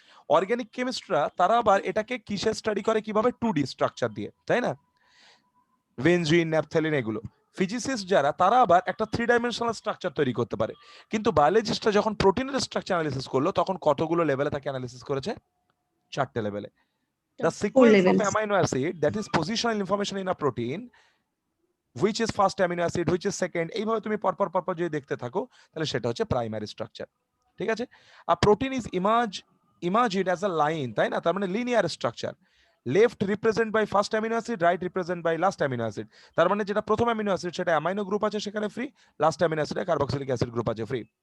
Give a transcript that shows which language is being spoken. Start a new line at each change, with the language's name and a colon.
Bangla: Organic কেমিস্টরা তারা আবার এটাকে কিসে স্টাডি করে? কিভাবে? 2D স্ট্রাকচার দিয়ে, তাই না? বেনজিন, ন্যাপথ্যালিন, এগুলো। ফিজিসিস্ট যারা, তারা আবার একটা 3 ডাইমেনশনাল স্ট্রাকচার তৈরি করতে পারে। কিন্তু বায়োলজিস্টরা যখন প্রোটিনের স্ট্রাকচার অ্যানালিসিস করলো তখন কতগুলো লেভেলে তাকে অ্যানালিসিস করেছে? 4টে লেভেলে।
English: The sequence of levels. amino acid, that is positional information in a protein, which is first amino acid, which is second,
Bangla: এইভাবে তুমি পরপর পরপর যদি দেখতে থাকো তাহলে সেটা হচ্ছে প্রাইমারি স্ট্রাকচার। ঠিক আছে,
English: আর protein is imagined as a line,
Bangla: তাই না? তার মানে
English: Linear structure. Left represent by first amino acid, right represent by last amino acid.
Bangla: তার মানে যেটা প্রথম অ্যামিনো অ্যাসিড সেটা অ্যামাইনো গ্রুপ আছে সেখানে free, last amino অ্যাসিডে carboxylic acid group আছে ফ্রি।